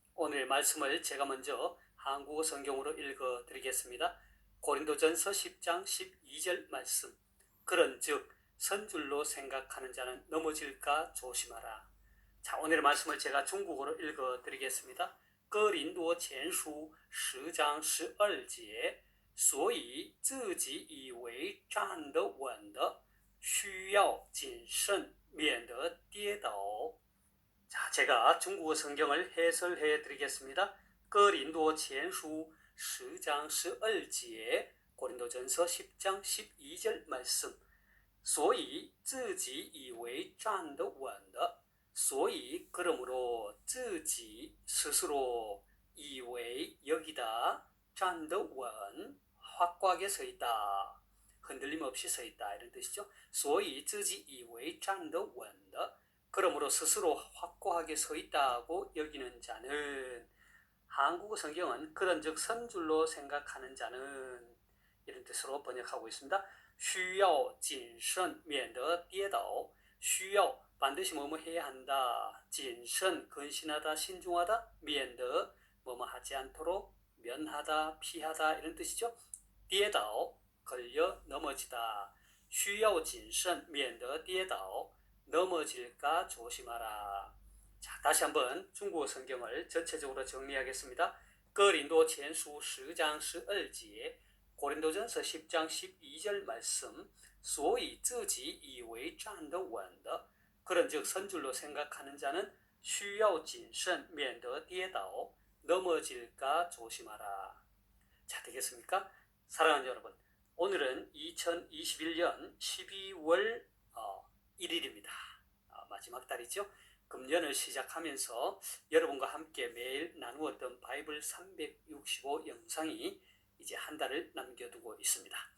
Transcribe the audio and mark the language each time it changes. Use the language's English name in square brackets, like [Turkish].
[Korean] 오늘의 말씀을 제가 먼저 한국어 성경으로 읽어 드리겠습니다. 고린도전서 10장 12절 말씀. 그런즉 선줄로 생각하는 자는 넘어질까 조심하라. 자, 오늘의 말씀을 제가 중국어로 읽어 드리겠습니다. [Chinese] 哥林多前书10章12节所以自己以为站得稳的需要谨慎免得跌倒. [Korean] 자, 제가 중국어 성경을 해설해 드리겠습니다. 哥林多前书10장 12节 고린도전서 10장 12절 말씀. [Chinese] 所以自己以为站得稳的 所以 [Korean] 그러므로 [Chinese] 自己 [Korean] 스스로 [Chinese] 以为 [Korean] 여기다 [Chinese] 站得稳 [Korean] 확고하게 서 있다. 흔들림 없이 서 있다 이런 뜻이죠. [Chinese] 所以自己以为站得稳的 [Korean] 그러므로 스스로 확고하게 서 있다고 여기는 자는 한국어 성경은 그런즉 선줄로 생각하는 자는 이런 뜻으로 번역하고 있습니다. [Chinese] 需要谨慎免得跌倒 需要 [Korean] 반드시 뭐뭐 해야 한다. 谨慎 근신하다 신중하다 免得 뭐뭐 하지 않도록 면하다 피하다 이런 뜻이죠. 跌倒 걸려 넘어지다. [Chinese] 需要谨慎免得跌倒 [Korean] 넘어질까 조심하라. 자, 다시 한번 중국어 성경을 전체적으로 정리하겠습니다. 哥林多前书10장 12节 고린도전서 10장 12절 말씀. [Chinese] 所以自己以为站得稳的 [Korean] 그런즉 선줄로 생각하는 자는 [Chinese] 需要谨慎免得跌倒 [Korean] 넘어질까 조심하라. 자, 되겠습니까? 사랑하는 여러분, 오늘은 2021년 12월 1일입니다. 마지막 달이죠. 금년을 시작하면서 여러분과 함께 매일 나누었던 바이블 365 영상이 이제 한 달을 남겨두고 있습니다.